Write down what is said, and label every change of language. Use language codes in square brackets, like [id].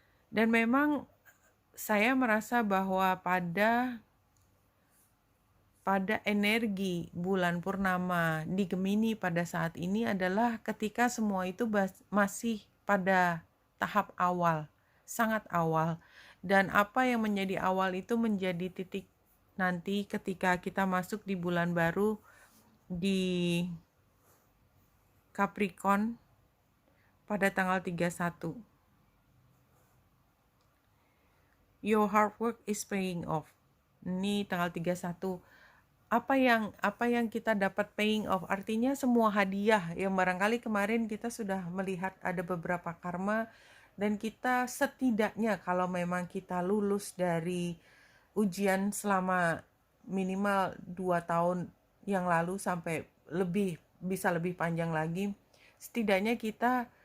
[id] Dan memang saya merasa bahwa pada energi bulan purnama di Gemini pada saat ini adalah ketika semua itu masih pada tahap awal, sangat awal. Dan apa yang menjadi awal itu menjadi titik nanti ketika kita masuk di bulan baru di Capricorn pada tanggal 31. [en] Your hard work is paying off. [id] Ini tanggal 31. Apa yang kita dapat paying off? Artinya semua hadiah yang barangkali kemarin kita sudah melihat ada beberapa karma, dan kita setidaknya kalau memang kita lulus dari ujian selama minimal 2 tahun yang lalu sampai bisa lebih panjang lagi, setidaknya kita